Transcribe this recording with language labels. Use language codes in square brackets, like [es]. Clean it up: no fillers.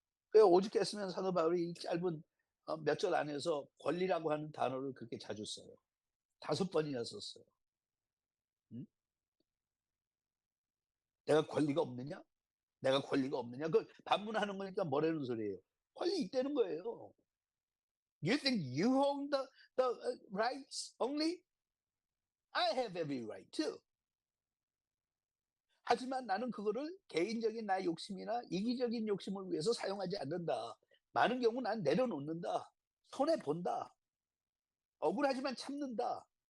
[ko] 그 오죽했으면 사도 바울이 이 짧은 몇 절 안에서 권리라고 하는 단어를 그렇게 자주 써요. 5번이나 썼어요. 음? 내가 권리가 없느냐? 내가 권리가 없느냐? 그 반문하는 거니까 뭐라는 소리예요. 권리 있다는 거예요. [en] You think you own the rights only? I have every right too. [ko] 하지만 나는 그거를 개인적인 나의 욕심이나 이기적인 욕심을 위해서 사용하지 않는다. 많은 경우 난 내려놓는다. 손해 본다. 억울하지만 참는다.